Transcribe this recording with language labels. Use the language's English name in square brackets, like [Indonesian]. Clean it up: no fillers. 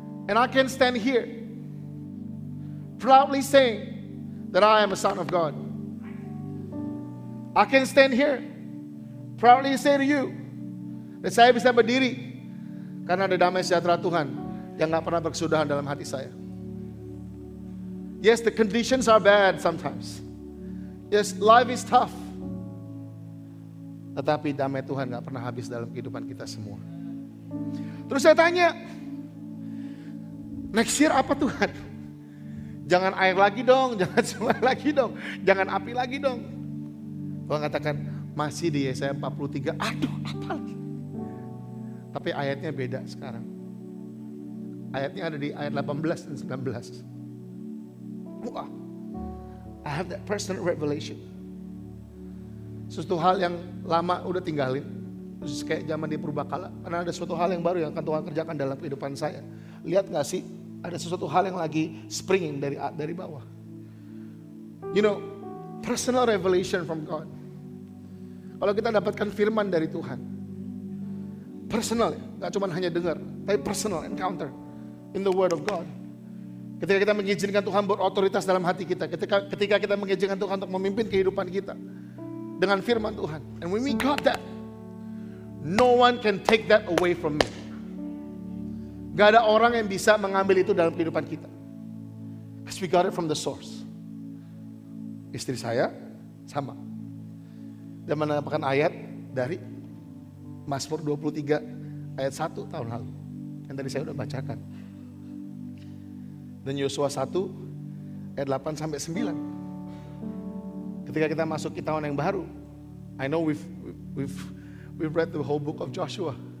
[English] And I can stand here proudly saying that I am a son of God. I can stand here proudly say to you, [Indonesian] dan saya bisa berdiri karena ada damai sejahtera Tuhan yang gak pernah berkesudahan dalam hati saya. [English] Yes, the conditions are bad sometimes. Yes, life is tough. [Indonesian] Tetapi damai Tuhan gak pernah habis dalam kehidupan kita semua. Terus saya tanya, [English] next year [Indonesian] apa Tuhan? Jangan air lagi dong, jangan sungai lagi dong, jangan api lagi dong. Tuhan katakan, masih di Yesaya 43, aduh apa lagi? Tapi ayatnya beda sekarang. Ayatnya ada di ayat 18 dan 19. [English] Wah, I have that personal revelation. [Indonesian] Sesuatu hal yang lama udah tinggalin. Terus kayak zaman di Purbakala. Karena ada sesuatu hal yang baru yang akan Tuhan kerjakan dalam kehidupan saya. Lihat gak sih, ada sesuatu hal yang lagi springing dari bawah. [English] You know, personal revelation from God. [Indonesian] Kalau kita dapatkan firman dari Tuhan. [English] Personal, [Indonesian] gak cuma hanya dengar, tapi [English] personal encounter in the word of God. [Indonesian] Ketika kita mengizinkan Tuhan berotoritas dalam hati kita, ketika kita mengizinkan Tuhan untuk memimpin kehidupan kita dengan firman Tuhan. [English] And when we got that, no one can take that away from me. [Indonesian] Gak ada orang yang bisa mengambil itu dalam kehidupan kita. [English] Because we got it from the source. [Indonesian] Istri saya sama. Dan mendapatkan ayat dari Mazmur 23 ayat 1 tahun lalu. Yang tadi saya udah bacakan. Dan Yosua 1 ayat 8 sampai 9. Ketika kita masuk ke tahun yang baru. [English] I know we've read the whole book of Joshua.